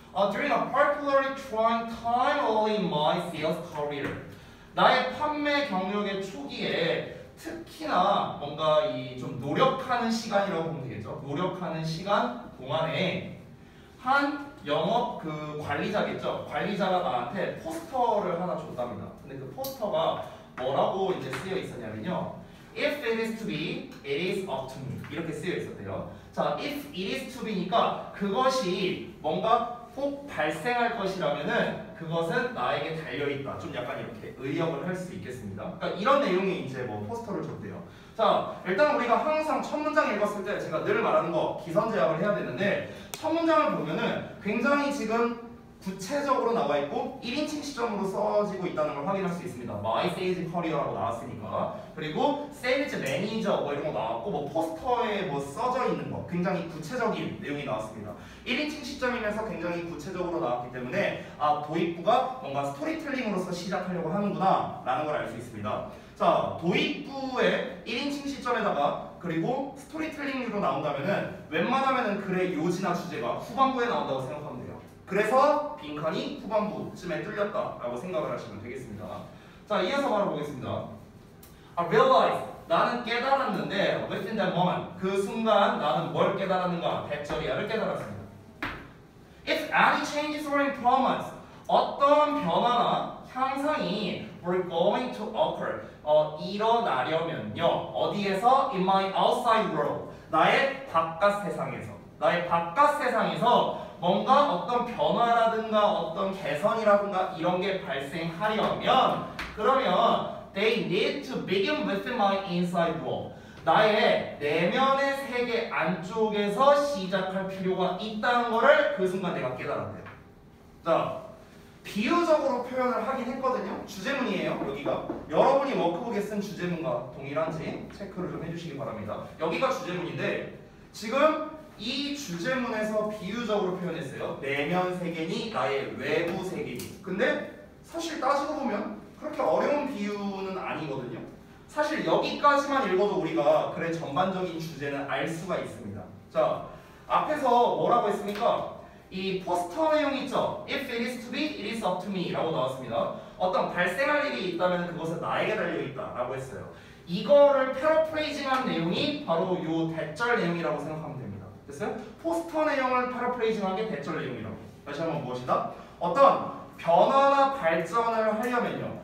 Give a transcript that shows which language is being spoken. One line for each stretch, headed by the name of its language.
Korean: During a particularly trying time early in my sales career, 나의 판매 경력의 초기에 특히나 뭔가 이 좀 노력하는 시간이라고 보면 되겠죠. 노력하는 시간 동안에 한 영업 그 관리자겠죠. 관리자가 나한테 포스터를 하나 줬답니다. 근데 그 포스터가 뭐라고 이제 쓰여 있었냐면요.
English: If it is to be, it is up to me.
Korean: 이렇게 쓰여 있었대요. 자, if it is to be니까 그것이 뭔가 꼭 발생할 것이라면은 그것은 나에게 달려있다. 좀 약간 이렇게 의역을 할 수 있겠습니다. 그러니까 이런 내용이 이제 뭐 포스터를 줬대요. 자, 일단 우리가 항상 첫 문장 읽었을 때 제가 늘 말하는 거 기선제압을 해야 되는데 첫 문장을 보면은 굉장히 지금 구체적으로 나와 있고 1인칭 시점으로 써지고 있다는 걸 확인할 수 있습니다.
English: My sales career 라고 나왔으니까.
Korean: 그리고 sales manager 뭐 이런 거 나왔고 뭐 포스터에 뭐 써져 있는 거 굉장히 구체적인 내용이 나왔습니다. 1인칭 시점이면서 굉장히 구체적으로 나왔기 때문에 도입부가 뭔가 스토리텔링으로서 시작하려고 하는구나 라는 걸 알 수 있습니다. 자, 도입부의 1인칭 시점에다가 그리고 스토리텔링으로 나온다면은 웬만하면은 글의 요지나 주제가 후반부에 나온다고 생각하면 돼요. 그래서 빈칸이 후반부쯤에 뚫렸다라고 생각을 하시면 되겠습니다. 자, 이어서 바로 보겠습니다. I realized, 나는 깨달았는데 within that moment, 그 순간 나는 뭘 깨달았는가? 백절이야를 깨달았습니다.
English: If any changes or improvements, 어떤 변화나 향상이 were going to occur, 일어나려면요.
Korean: 어디에서?
English: In my outside world, 나의 바깥 세상에서.
Korean: 나의 바깥 세상에서 뭔가 어떤 변화라든가 어떤 개선이라든가 이런 게 발생하려면 그러면 they need to begin with my inside world. 나의 내면의 세계 안쪽에서 시작할 필요가 있다는 거를 그 순간 내가 깨달았대요. 자, 비유적으로 표현을 하긴 했거든요. 주제문이에요. 여기가 여러분이 워크북에 쓴 주제문과 동일한지 체크를 좀 해주시기 바랍니다. 여기가 주제문인데 지금 이 주제문에서 비유적으로 표현했어요. 내면 세계니 나의 외부 세계니. 근데 사실 따지고 보면 그렇게 어려운 비유는 아니거든요. 사실 여기까지만 읽어도 우리가 글의 전반적인 주제는 알 수가 있습니다. 자, 앞에서 뭐라고 했습니까? 이 포스터 내용 있죠?
English: If it is to be, it is up to me 라고 나왔습니다.
Korean: 어떤 발생할 일이 있다면 그것은 나에게 달려있다 라고 했어요. 이거를 패러프레이징한 내용이 바로 이 대절 내용이라고 생각하면 됩니다. 됐어요? 포스터 내용을 패러프레이징한 게 대절 내용이라고. 다시 한번 무엇이다? 어떤 변화나 발전을 하려면요.